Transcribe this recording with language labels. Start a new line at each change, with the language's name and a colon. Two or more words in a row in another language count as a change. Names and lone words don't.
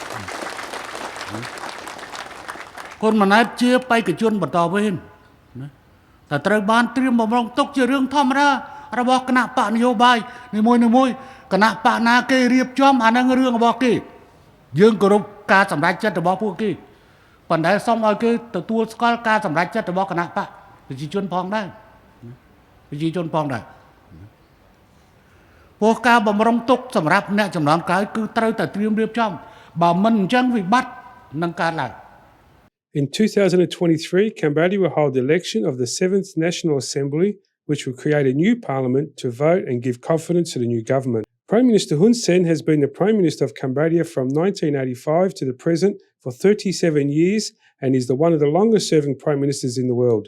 Khmer: ហ៊ុនម៉ាណែតជាបេក្ខជនបន្តវេនណាតែត្រូវបានត្រៀមបំរុងទុកជារឿងធម្មតារបស់គណៈបកនយោបាយនីមួយៗគណៈបកណាគេរៀបចំអានឹងរឿងរបស់គេយើងគោរពការសម្រេចចិត្តរបស់ពួកគេប៉ុន្តែសូមឲ្យគេទទួលស្គាល់ការសម្រេចចិត្តរបស់គណៈបកប្រជាជនផងដែរ ព្រោះការបំរុងទុកសម្រាប់អ្នកចំនួនក្រោយគឺត្រូវតែត្រៀមរៀបចំបើមិនអញ្ចឹងវិបត្តិនឹងកើតឡើង
English: In 2023, Cambodia will hold the election of the 7th National Assembly, which will create a new parliament to vote and give confidence to the new government. Prime Minister Hun Sen has been the Prime Minister of Cambodia from 1985 to the present for 37 years and is one of the longest serving Prime Ministers in the world.